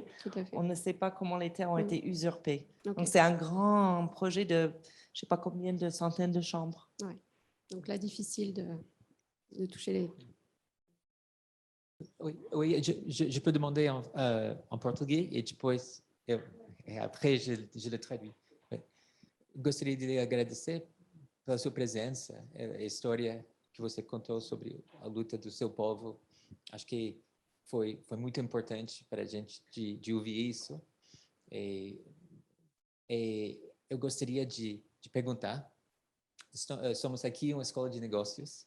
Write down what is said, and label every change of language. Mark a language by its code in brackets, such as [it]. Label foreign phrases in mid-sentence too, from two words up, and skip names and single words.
[fr] On ne sait pas comment les terres ont été usurpées. Donc, c'est un grand projet de, je ne sais pas combien de centaines de chambres. Ouais. Donc là, difficile de toucher les... Oui, je peux demander en portugais et depois, après je le traduis. [pt] Gostaria de lhe agradecer pela sua presença, a história que você contou sobre a luta do seu povo. Acho que foi muito importante para a gente de ouvir isso. E eu gostaria de perguntar, somos aqui uma escola de negócios.